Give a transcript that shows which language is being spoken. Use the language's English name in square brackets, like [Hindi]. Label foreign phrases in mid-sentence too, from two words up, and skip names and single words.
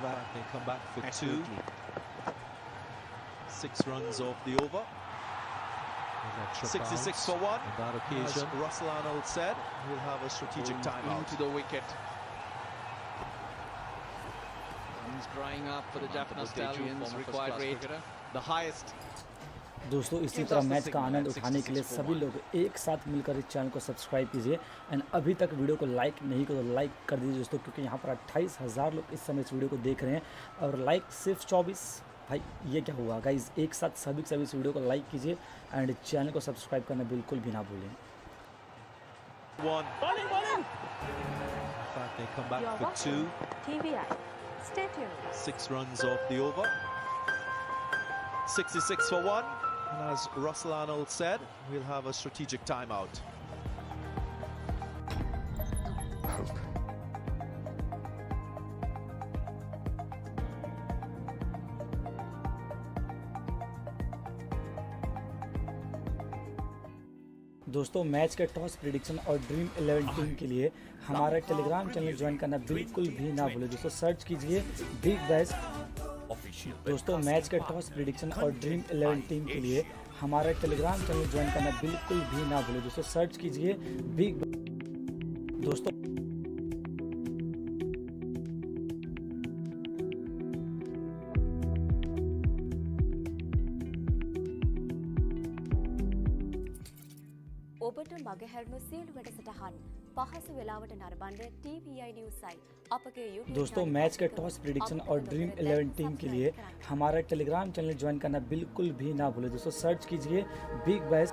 [English] They come back for 2. 6 runs off the over. 66 for 1. On that occasion, as Russell Arnold said, we'll have a strategic timeout. Into the wicket. He's drying up for the Jaffna Stallions. Required rate the highest. [Hindi] दोस्तों इसी तरह मैच का आनंद उठाने के लिए सभी लोग एक साथ मिलकर इस चैनल को सब्सक्राइब कीजिए एंड अभी तक वीडियो को लाइक नहीं किया तो लाइक कर दीजिए दोस्तों, क्योंकि यहाँ पर 28,000 लोग इस समय इस वीडियो को देख रहे हैं और लाइक सिर्फ 24। भाई ये क्या हुआ गाइज, एक साथ सभी इस वीडियो को लाइक कीजिए एंड चैनल को सब्सक्राइब करना बिल्कुल भी ना भूलें। [English] They come back for 2. TVI. Stay tuned. 6 runs off the over. 66 for 1. And as Russell Arnold said, we'll have a strategic timeout. [Hindi] दोस्तों मैच के [English] toss prediction [Hindi] और ड्रीम 11 टीम के लिए हमारा [English] Telegram channel join [Hindi] करना बिल्कुल भी ना भूलें दोस्तों, सर्च कीजिए बिग बैश। दोस्तों मैच के [English] toss prediction [Hindi] और ड्रीम 11 टीम के लिए हमारा [English] Telegram channel join [Hindi] करना बिल्कुल भी ना भूलें दोस्तों, सर्च कीजिए बिग। दोस्तों [Sinhala] ඔබට මගහැරුණු සියලු වැඩසටහන් පහසු වෙලාවට නරඹන්න TVI News site අපගේ YouTube [Hindi] दोस्तों मैच के [English] toss prediction [Hindi] और ड्रीम 11 टीम के लिए हमारा [English] Telegram channel join [Hindi] करना बिल्कुल भी ना भूलें दोस्तों, सर्च कीजिए बिग बैश।